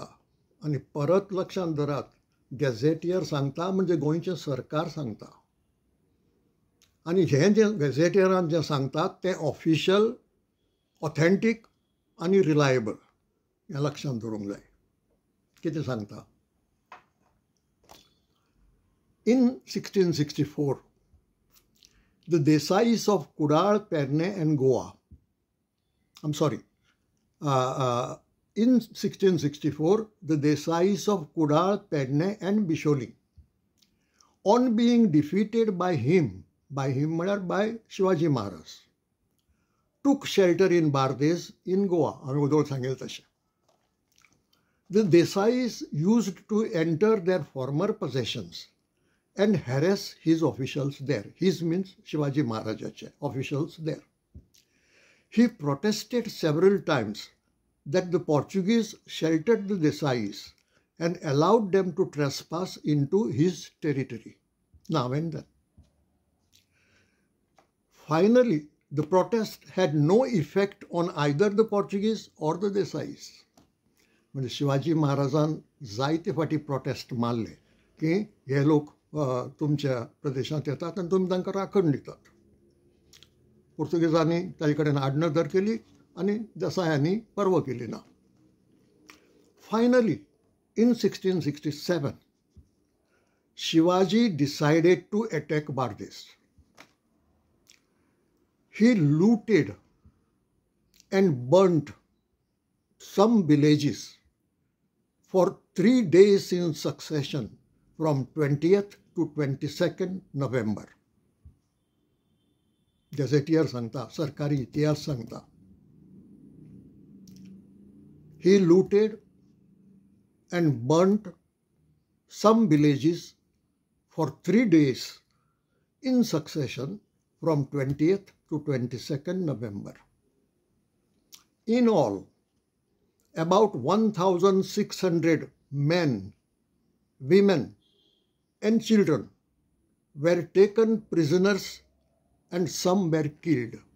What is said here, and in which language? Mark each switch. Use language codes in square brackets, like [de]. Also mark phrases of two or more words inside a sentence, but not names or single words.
[kok] आनी परत लक्षांत धरात, गॅझेटियर सांगता म्हणजे गोंयचें सरकार सांगता. आनी हें जें गॅझेटियरान जें सांगतात तें [en] official, authentic [kok] आनी रिलायबल, हें लक्षांत दवरूंक जाय. कितें सांगता? [en] In 1664, the Desais of Kudal, Perne and Goa, in 1664, the Desais of Kudal, Perne and Bisholi, on being defeated by him म्हळ्यार by Shivaji Maharaj, took shelter in Bardes in Goa. [kok] हांवें उदोळ सांगलें तशें. [en] The Desais used to enter their former possessions and harass his officials there. His means Shivaji Maharajache officials there. He protested several times that the Portuguese sheltered the Desais and allowed them to trespass into his territory. Now and then. Finally, the protest had no effect on either the Portuguese or the Desais. [kok] म्हणजे शिवाजी महाराजान जायते फाटी प्रोटेस्ट मारले की हे लोक तुमच्या प्रदेशांत येतात आनी तुमी तांकां राखण दितात. पुर्तुगेजांनी ताचे कडेन आडनदर केली आनी देसायांनी पर्व केली ना. [en] फायनली in 1667, Shivaji decided to attack Bardes. He looted and burnt some villages for 3 days in succession from 20th to 22nd November. [kok] गॅझेटियर सांगता, सरकारी इतिहास सांगता. [en] He looted and burnt some villages for 3 days in succession from 20th to 22nd November. In all, about 1,600 men, women, and children were taken prisoners and some were killed.